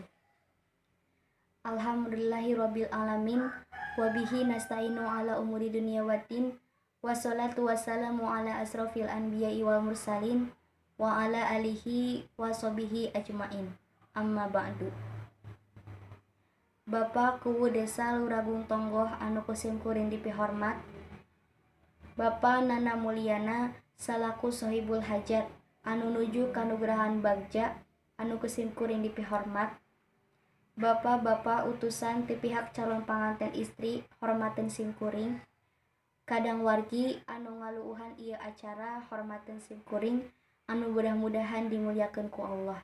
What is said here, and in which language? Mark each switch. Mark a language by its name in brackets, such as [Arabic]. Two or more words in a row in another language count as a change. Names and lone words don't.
[Arabic] الحمد لله رب العالمين وبه نستعين على أمور الدنيا والدين. والصلاة والسلام على أشرف الأنبياء والمرسلين وعلى آله وصحبه أجمعين. أما بعد. [Sundanese] Bapak Kuwu Desa Luragung Tonggoh anu kusim kuring dipihormat, Bapak Nana Mulyana salaku [Arabic] صاحب الحاجة [Sundanese] anu nuju kanugrahan bagja anu kusim kuring dipihormat, Bapak-bapak utusan ti pihak calon panganten istri hormaten sim kuring, kadang wargi anu ngaluuhan ieu acara hormaten sim kuring anu mudah-mudahan dimulyakeun ku Allah.